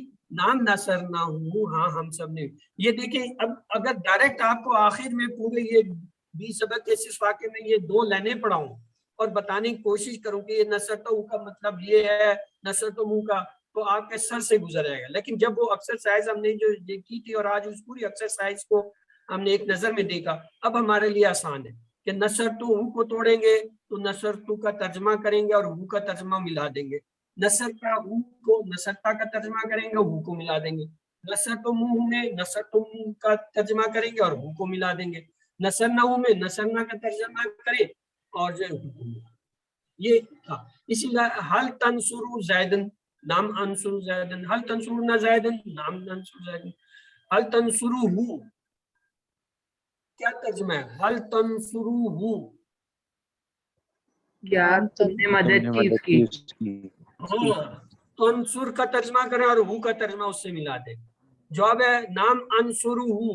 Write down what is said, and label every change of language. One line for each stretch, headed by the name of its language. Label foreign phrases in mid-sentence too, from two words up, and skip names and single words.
Urdu: نام نصر نہ ہوں ہاں ہم سب نے. یہ دیکھیں اب اگر ڈائریکٹ آپ کو آخر میں پورے یہ 20 سبق کے اس واقعے میں یہ 2 لائنیں پڑھاؤں اور بتانے کی کوشش کروں کہ یہ نصرتہ کا مطلب یہ ہے، نصرتہ کا، تو آپ کے سر سے گزر جائے گا. لیکن جب وہ ایکسرسائز ہم نے جو کی تھی اور آج اس پوری ایکسرسائز کو ہم نے ایک نظر میں دیکھا، اب ہمارے لیے آسان ہے کہ نصرتہ کو توڑیں گے تو نصرتہ کا ترجمہ کریں گے اور ہو کا ترجمہ ملا دیں گے. نصرتہ ہو کو نصرتہ کا ترجمہ کریں گے، ہو کو ملا دیں گے. نصرتموہ میں نصرتم کا ترجمہ کریں گے اور ہو کو ملا دیں گے. نصرناہ میں نصرنا کا ترجمہ کریں اور جو یہ تھا.
Arabic: اسی لیے هل تنصر زيدا نعم أنصر زيدا، هل تنصرنا زيدا نعم أنصر زيدا, هل تنصره
Urdu: کیا ترجمہ ہے?
Arabic: هل تنصره
Urdu: کیا تم نے مدد کی اس کی? ہاں، تنصر کا ترجمہ کریں اور ہو کا ترجمہ اس سے ملا دیں. جواب ہے
Arabic: نعم أنصره.